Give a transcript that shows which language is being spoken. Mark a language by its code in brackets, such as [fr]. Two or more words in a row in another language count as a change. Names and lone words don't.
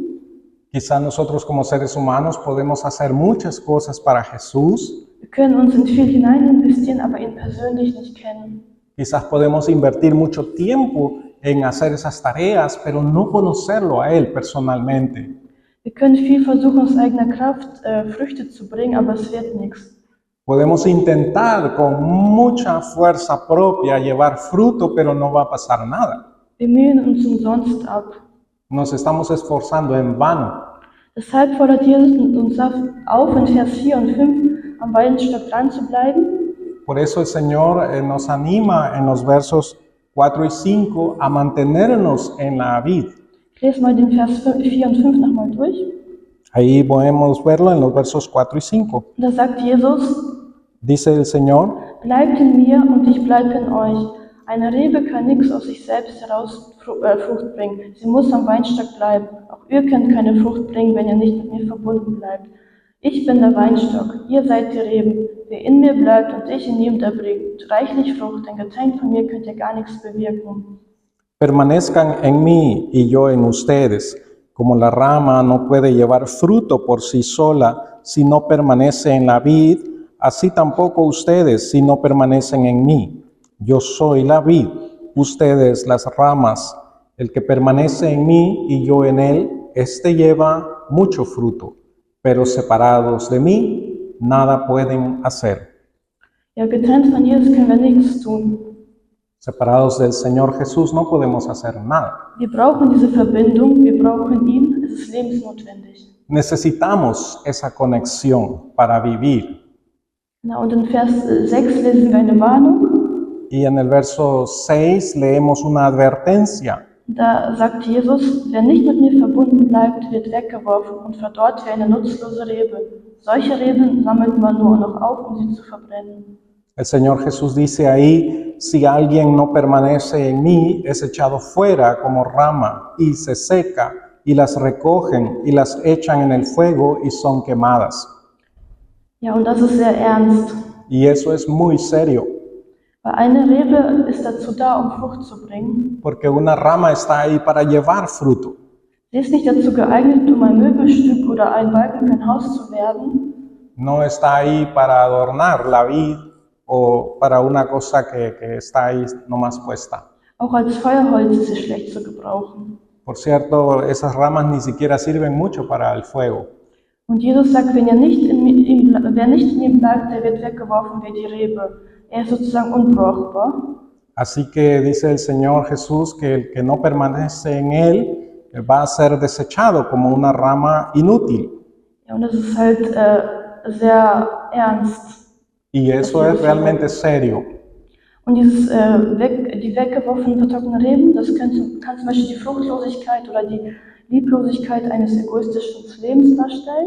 [es] Quizás nosotros como seres humanos podemos hacer muchas cosas para Jesús. [de] Wir können uns in viel hinein investieren, aber ihn persönlich nicht kennen. [es] Quizás podemos invertir mucho tiempo en hacer esas tareas, pero no conocerlo a Él personalmente. [de] Wir können viel versuchen, aus eigener Kraft Früchte zu bringen, aber es wird nichts. [es] Podemos intentar con mucha fuerza propia llevar fruto, pero no va a pasar nada. [de] Wir mühen uns umsonst ab. [es] Nos estamos esforzando en vano. [de] Deshalb fordert Jesus uns auf, in Vers 4 und 5 am Weinstock dran zu bleiben. [es] Por eso el Señor nos anima en los versos 4 y 5 a mantenernos en la vid. [de] Ich lese mal den Vers 4 und 5 nochmal durch. [es] Ahí podemos verlo en los versos 4 y 5. [de] Und da sagt Jesus, [es] Dice el Señor, [de] bleibt in mir und ich bleibe in euch. Eine Rebe kann nichts aus sich selbst heraus Frucht bringen. Sie muss am Weinstock bleiben. Auch ihr könnt keine Frucht bringen, wenn ihr nicht mit mir verbunden bleibt. Ich bin der Weinstock, ihr seid die Reben. Wer in mir bleibt und ich in ihm, der bringt reichlich Frucht, denn getrennt von mir könnt ihr gar nichts bewirken. [es] permanezcan en mí y yo en ustedes. Como la rama no puede llevar fruto por sí sola si no permanece en la vid, así tampoco ustedes si no permanecen en mí. Yo soy la vid, ustedes las ramas. El que permanece en mí y yo en él, éste lleva mucho fruto, pero separados de mí, nada pueden hacer. [de] Ja, getrennt von Jesus können wir nichts tun. [es] Separados del Señor Jesús no podemos hacer nada. [de] Wir brauchen diese Verbindung, wir brauchen ihn, es ist lebensnotwendig. [es] Necesitamos esa conexión para vivir. [de] Na, und in Vers 6 lesen wir eine Warnung. [es] Y en el verso 6 leemos una advertencia. [de] Da sagt Jesus, wer nicht mit mir verbunden bleibt, wird weggeworfen und verdorrt wie eine nutzlose Rebe. Solche Reben sammelt man nur noch auf, um sie zu verbrennen. [es] El Señor Jesús dice ahí, si alguien no permanece en mí, es echado fuera como rama y se seca, y las recogen y las echan en el fuego y son quemadas. [de] Ja, und das ist sehr ernst. [es] Y eso es muy serio, [de] Weil eine Rebe ist dazu da, um Frucht zu bringen. [es] porque una rama está ahí para llevar fruto. [de] Sie ist nicht dazu geeignet, um ein Möbelstück oder ein Balken für ein Haus zu werden. [es] No está ahí para adornar la vid o para una cosa que está ahí nomás puesta. [de] Auch als Feuerholz ist sie schlecht zu gebrauchen. [es] Por cierto, esas ramas ni siquiera sirven mucho para el fuego. [de] Und Jesus sagt, wer nicht in ihm bleibt, der wird weggeworfen wie die Rebe. Er ist sozusagen unbrauchbar. [es] Así que dice el Señor Jesús que el que no permanece en Él va a ser desechado como una rama inútil. [de] Ja, und das ist halt sehr ernst. [es] Y eso es realmente serio. [de] Und die weggeworfenen vertrockneten Reben, das kann zum Beispiel die Fruchtlosigkeit oder die Lieblosigkeit eines egoistischen Lebens darstellen.